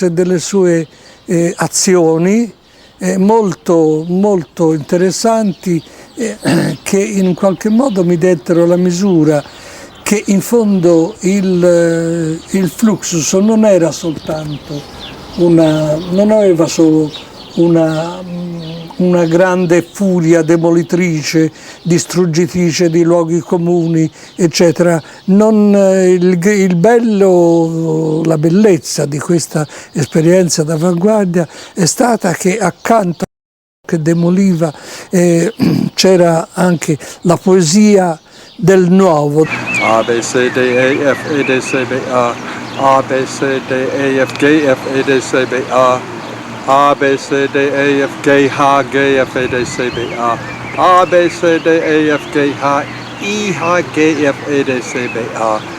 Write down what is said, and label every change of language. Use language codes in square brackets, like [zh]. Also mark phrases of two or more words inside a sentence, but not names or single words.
[it] e delle sue azioni molto, molto interessanti che in qualche modo mi dettero la misura che in fondo il Fluxus non era soltanto non aveva solo una grande furia demolitrice, distruggitrice di luoghi comuni, eccetera. Il bello, la bellezza di questa esperienza d'avanguardia è stata che accanto che demoliva c'era anche la poesia del nuovo. A, B, C, D, E, F, E, D, C, B, A. A, B, C, D, E, F, G, F, E, D, C, B, A. A, B, C, D, E, F, G, H, G, F, E, D, C, B, A. A, B, C, D, E, F, G, H, I, H, G, F, E, D, C, B, A.